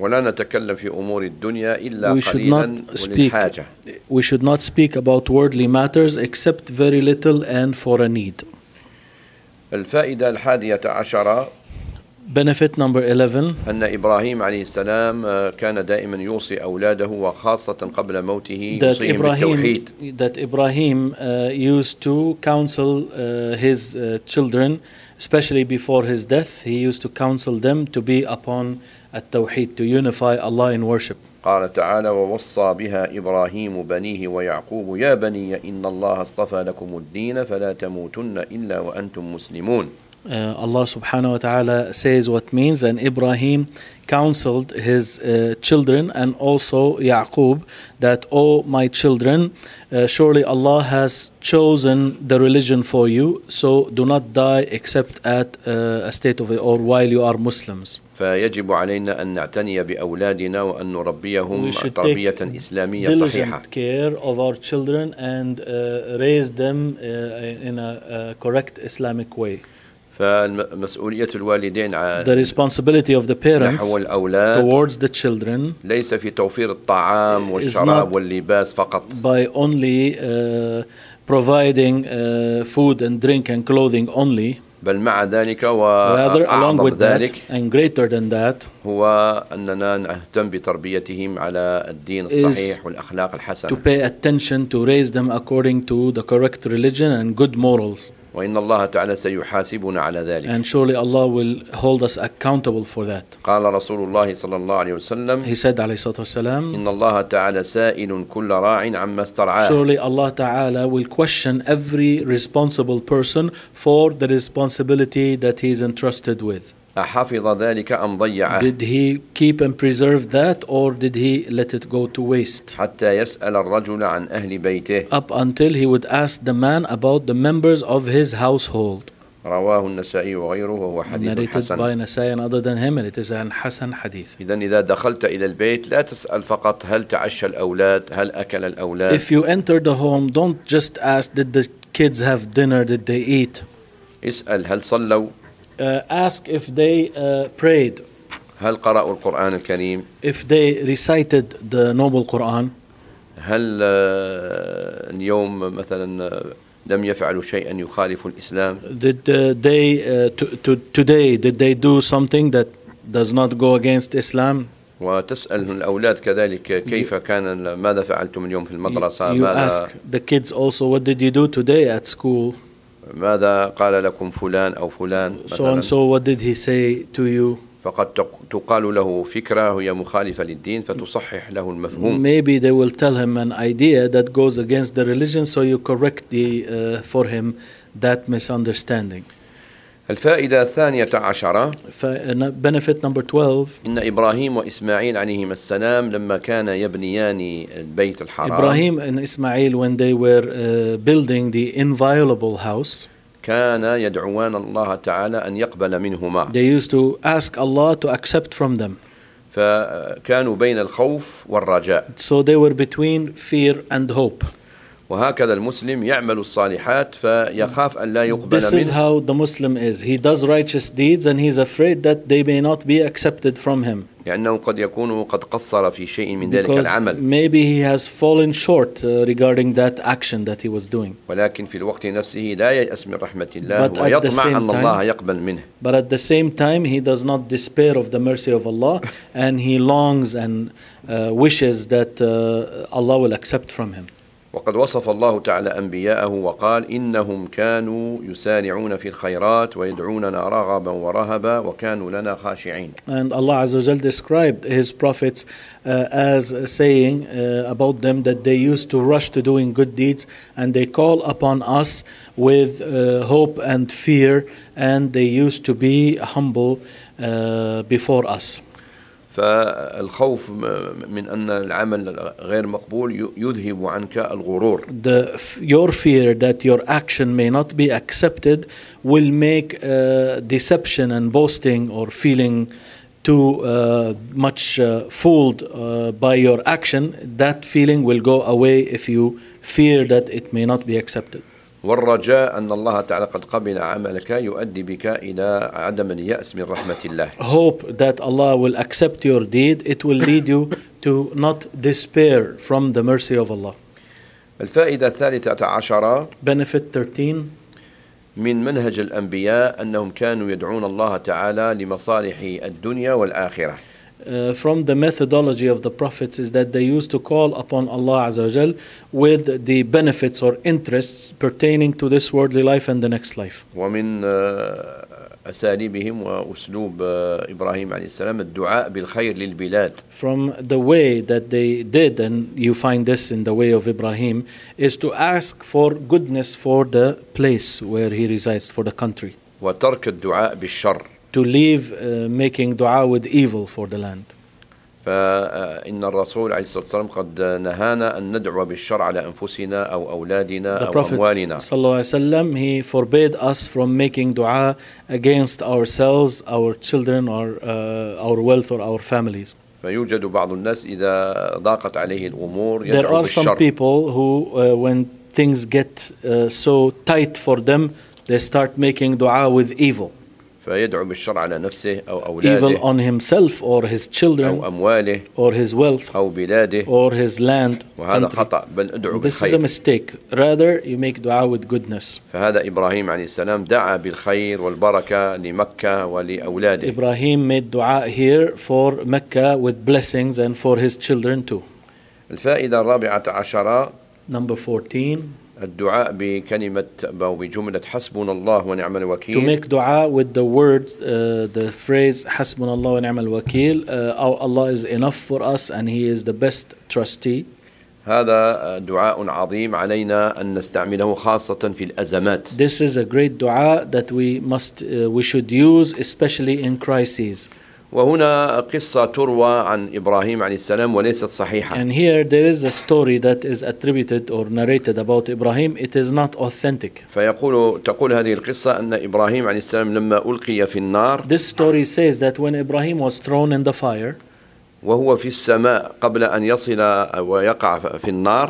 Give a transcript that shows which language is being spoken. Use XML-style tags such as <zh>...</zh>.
<ar>ولا نتكلم في أمور الدنيا إلا قليلاً وللحاجة.</ar> <en>We should not speak about worldly matters except very little and for a need.</en> <ar>الفائدة الحادية عشرة.</ar> <en>Benefit number 11.</en> <ar>أن إبراهيم عليه السلام كان دائما يوصي أولاده وخاصة قبل موته يوصيهم بالتوحيد.</ar> <en>That Ibrahim used to counsel his children, especially before his death, he used to counsel them to be upon التوحيد, to unify Allah in worship.</en> <ar>قال تعالى ووصى بها إبراهيم بنيه ويعقوب يا بني إن الله اصطفى لكم الدين فلا تموتن إلا وأنتم مسلمون.</ar> <en>Allah subhanahu wa ta'ala says what means, and Ibrahim counseled his children and also Ya'qub that, O my children, surely Allah has chosen the religion for you, so do not die except at a state of or while you are Muslims.</en> <ar>فيجب علينا أن نعتني بأولادنا وأن نربيهم تربية إسلامية صحيحة.</ar> <en>We should take diligent care of our children and raise them in a correct Islamic way.</en> <ar>فمسؤولية الوالدين</ar> <en>the responsibility of the parents</en> <ar>نحو الأولاد</ar> <en>towards the children</en> <ar>ليس في توفير الطعام والشراب واللباس فقط</ar> <en>by only providing food and drink and clothing only</en> <ar>بل مع ذلك وأعظم</ar> <en>along with</en> <ar>ذلك</ar> <en>that and greater than that</en> <ar>هو أننا نهتم بتربيتهم على الدين الصحيح والأخلاق الحسنة</ar> <en>to pay attention to raise them according to the correct religion and good morals</en> <ar>وإن الله تعالى سيحاسبنا على ذلك.</ar> <en>And surely Allah will hold us accountable for that.</en> <ar>قال رسول الله صلى الله عليه وسلم.</ar> <en>He said</en> <ar>عليه الصلاة والسلام. إن الله تعالى سائل كل راع عما استرعاه.</ar> <en>Surely Allah تعالى will question every responsible person for the responsibility that he is entrusted with.</en> <ar>أحفظ ذلك أم ضيعه؟</ar> <en>Did he keep and preserve that, or did he let it go to waste?</en> <ar>حتى يسأل الرجل عن أهل بيته.</ar> <en>Up until he would ask the man about the members of his household.</en> <ar>رواه النسائي وغيره وهو حديث حسن.</ar> <en>Narrated by Nasa'i and other than him, and it is an Hasan hadith.</en> <ar>إذن إذا دخلت إلى البيت لا تسأل فقط هل تعشى الأولاد هل أكل الأولاد.</ar> <en>If you enter the home, don't just ask did the kids have dinner, did they eat.</en> <ar>اسأل هل صلوا.</ar> <en>Ask if they prayed.</en> <ar>هل قرأوا القرآن الكريم؟</ar> <en>If they recited the noble Quran.</en> <ar>هل اليوم مثلا لم يفعلوا شيئا يخالف الإسلام؟</ar> <en>Did they today did they do something that does not go against Islam?</en> <ar>وتسأل الأولاد كذلك كيف كان ماذا فعلتم اليوم في المدرسة؟</ar> <en>You ask the kids also what did you do today at school?</en> <ar>ماذا قال لكم فلان أو فلان</ar> <en>so and so what did he say to you</en> <ar>فقد تقال له فكرة هي مخالفة للدين فتصحح له المفهوم</ar> <en>maybe they will tell him an idea that goes against the religion so you correct the for him that misunderstanding</en> <ar>الفائدة الثانية عشرة</ar> <en>benefit number 12</en> <ar>إن إبراهيم وإسماعيل عليهما السلام لما كان يبنيان البيت الحرام</ar> <en>إبراهيم and إسماعيل when they were building the inviolable house</en> <ar>كان يدعوان الله تعالى أن يقبل منهما</ar> <en>they used to ask Allah to accept from them</en> <ar>فكانوا بين الخوف والرجاء</ar> <en>so they were between fear and hope</en> <ar>وهكذا المسلم يعمل الصالحات فيخاف أن لا يقبل</ar> <en>This</en> <ar>منه.</ar> <en>This is how the Muslim is. He does righteous deeds and he's afraid that they may not be accepted from him.</en> <ar>لأنه قد يكون قد قصر في شيء من ذلك</ar> <en>Because</en> <ar>العمل.</ar> <en>Maybe he has fallen short regarding that action that he was doing.</en> <ar>ولكن في الوقت نفسه لا ييأس من رحمة الله</ar> <en>But</en> <ar>ويطمع أن الله يقبل منه.</ar> <en>But at the same time he does not despair of the mercy of Allah and he longs and wishes that Allah will accept from him.</en> <ar>وقد وصف الله تعالى أنبياءه وقال إنهم كانوا يسارعون في الخيرات ويدعوننا رغبا ورهبا وكانوا لنا خاشعين.</ar> <en>And Allah</en> <ar>عز وجل</ar> <en>described His prophets as saying about them that they used to rush to doing good deeds and they call upon us with hope and fear and they used to be humble before us.</en> <ar>فالخوف من أن العمل غير مقبول يذهب عنك الغرور.</ar> <en>Your fear that your action may not be accepted will make deception and boasting or feeling too much fooled by your action. That feeling will go away if you fear that it may not be accepted.</en> <ar>والرجاء أن الله تعالى قد قبل عملك يؤدي بك إلى عدم اليأس من رحمة الله.</ar> <en>Hope that Allah will accept your deed. It will lead you to not despair from the mercy of Allah.</en> <ar>الفائدة الثالثة عشرة.</ar> <en>Benefit 13.</en> <ar>من منهج الأنبياء أنهم كانوا يدعون الله تعالى لمصالح الدنيا والآخرة.</ar> <en>From the methodology of the prophets is that they used to call upon Allah Azza wa Jal with the benefits or interests pertaining to this worldly life and the next life.</en> <ar>ومن أساليبهم وأسلوب إبراهيم عليه السلام الدعاء بالخير للبلاد.</ar> <en>From the way that they did, and you find this in the way of Ibrahim, is to ask for goodness for the place where he resides, for the country.</en> <ar>وترك الدعاء بالشر.</ar> <en>To leave making dua with evil for the land.</en> <ar>فإن الرسول عليه الصلاة والسلام قد نهانا أن ندعو بالشر على أنفسنا أو أولادنا أو أموالنا.</ar> <en>The Prophet</en> <ar>صلى الله عليه وسلم,</ar> <en>he forbade us from making dua against ourselves, our children, our wealth or our families.</en> <ar>فيوجد بعض الناس إذا ضاقت عليه الأمور يدعو بالشر.</ar> <en>There some people who when things get so tight for them, they start making dua with evil.</en> <ar>فيدعو بالشر على نفسه أو أولاده.</ar> <en>Evil on himself or his children.</en> <ar>أو أمواله.</ar> <en>Or his wealth.</en> <ar>أو بلاده.</ar> <en>Or his land.</en> <ar>وهذا</ar> <en>country.</en> <ar>خطأ. بل ادعو</ar> <en>This</en> <ar>بالخير.</ar> <en>This is a mistake. Rather, you make dua with goodness.</en> <ar>فهذا إبراهيم عليه السلام دعا بالخير والبركة لمكة ولأولاده.</ar> <en>Ibrahim made dua here for Mecca with blessings and for his children too.</en> <ar>الفائدة الرابعة عشرة.</ar> <en>Number 14.</en> <ar>الدعاء بكلمة أو بجملة حسبنا الله ونعم الوكيل.</ar> <en>To make dua with the word, the phrase</en> <ar>حسبنا الله ونعم الوكيل.</ar> <en>Allah is enough for us and He is the best trustee.</en> <ar>هذا دعاء عظيم علينا أن نستعمله خاصة في الأزمات.</ar> <en>This is a great dua that we should use especially in crises.</en> <ar>وهنا قصة تروى عن إبراهيم عليه السلام وليست صحيحة.</ar> <en>And here there is a story that is attributed or narrated about Ibrahim. It is not authentic.</en> <ar>تقول هذه القصة أن إبراهيم عليه السلام لما ألقي في النار.</ar> <en>This story says that when Ibrahim was thrown in the fire.</en> <ar>وهو في السماء قبل أن يصل ويقع في النار.</ar>